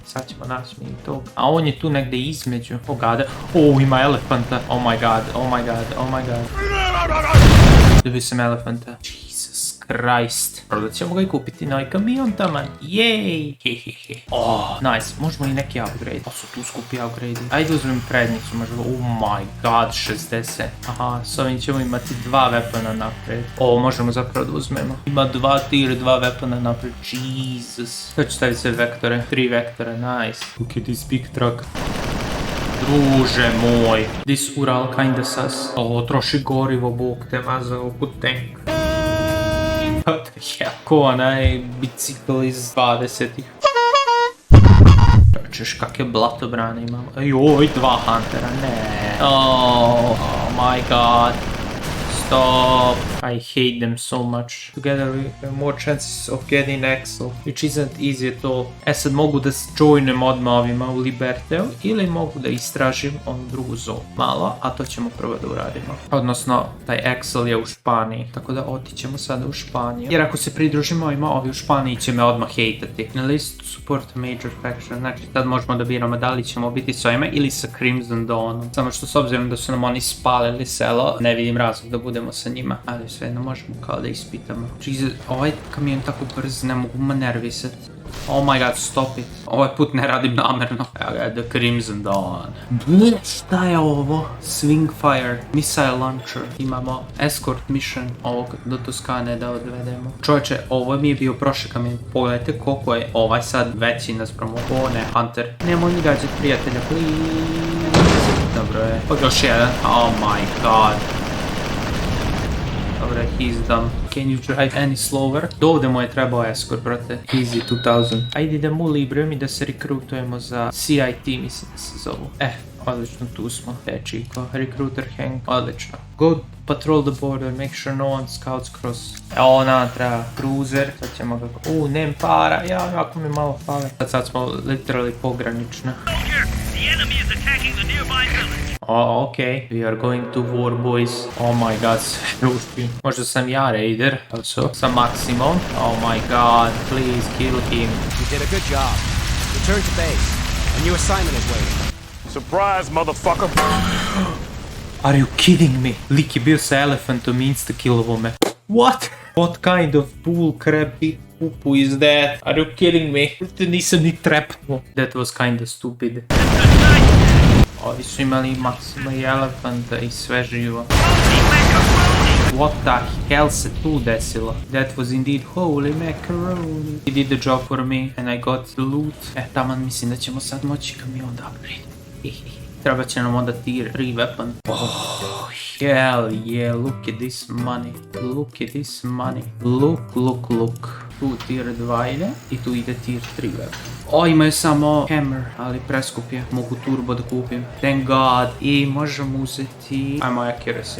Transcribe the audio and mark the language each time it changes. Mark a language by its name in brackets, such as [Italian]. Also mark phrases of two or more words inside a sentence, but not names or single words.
[Serbian] Sad ćemo naći mi tog. A on je tu negde između. Ima elefanta. [English] Oh my god. [Serbian] Dobio sam elefanta. Christ. Prodat ćemo ga i kupiti na ovaj kamion taman. Jej. Nice. Možemo i neki upgrade. Pa su tu skupi upgrade. Ajde uzmem prednjicu. Možemo. [English] Oh my god. [Serbian] 60. Aha. S ovim ćemo imati 2 weapona napred. Možemo zapravo da uzmemo. Ima 2 tier, 2 weapona napred. Jesus. To ću staviti sve vektore. 3 vektore. [English] Nice. Look at this big truck. [Serbian] Druže moj. [English] This Ural kinda sus. [Serbian] Troši gorivo, bog te maza oko tank. [English] What the hell? [Serbian] Ko onaj bicikl iz 20-ih. Češ kakve blatobrane imamo. Joj, 2 Huntera, ne. [English] Oh my god. Stop. I hate them so much. Together we have more chances of getting Axel, which isn't easy at all. [Serbian] Sad mogu da joinem odmah ovima u Liberteu ili mogu da istražim onu drugu zonu malo, a to ćemo prvo da uradimo. Odnosno, taj Axel je u Španiji, tako da otićemo sada u Španiju. Jer ako se pridružimo ovima, ovi u Španiji će me odmah hejtati. Na listu [English] support major faction, [Serbian] znači tad možemo da biramo da li ćemo biti s ovima ili sa Crimson Dawnom. Samo što s obzirom da su nam oni spalili selo, ne vidim razlog da budemo sa njima, ali ali svejedno možemo kao da ispitamo. Jesus, ovaj kamion tako brz, ne mogu me nervisat. [English] Oh my god, stop it. [Serbian] Ovaj put ne radim namjerno. Evo ga, The Crimson Dawn. Šta je ovo? [English] Swing Fire, Missile Launcher. [Serbian] Imamo [English] Escort Mission [Serbian] ovog do Toskane da odvedemo. Čovječe, ovo mi je bio prošli kamion. Pogledajte koliko je ovaj sad veći naspram ovo. O ne, Hunter. Nemoj mi gađati prijatelja, please. Dobro je. Još jedan. Oh my god. Dobro, [English] he's done. Can you drive any slower? [Serbian] Do ovdje mu je trebao escort, brate. Easy 2000. Ajde idemo u Librium i da se rekrutujemo za CIT, mislim da se zovu. Odlično, tu smo. Čiko. Recruiter Hank. Odlično. [English] Go patrol the border, make sure no one scouts cross. [Serbian] Evo nam treba cruiser. Sad ćemo ga... nem para. Ja, jako mi malo fale. Sad smo literally pogranično. [English] Oh, okay. We are going to war, boys. Oh my god, [Serbian] ruški. Možda sam ja raider, also. Sa Maximom. [English] Oh my god, please kill him. You did a good job. Return to base. A new assignment is waiting. Surprise, motherfucker! Are you kidding me? [Serbian] Lik je bio sa elefantom i insta-killovo me. What? [English] What kind of bull crap pupu is that? Are you kidding me? [Serbian] Nisam ni trepnuo. [English] That was kinda stupid. [Serbian] Ovi su imali Maxima i elefanta i sve živo. [English] What the hell [Serbian] se tu desilo? [English] That was indeed holy macaroni. He did the job for me and I got the loot. [Serbian] Taman mislim da ćemo sad moći kamion da upgrade. Treba će nam onda [English] tier 3 weapon. Oh, hell yeah, look at this money. Look at this money. Look. [Serbian] Tu tier 2 ide i tu ide [English] tier 3 weapon. [Serbian] Imaju samo hammer, ali preskup je. Mogu turbo da kupim. [English] Thank god. [Serbian] I možemo uzeti... Ajmo accuracy.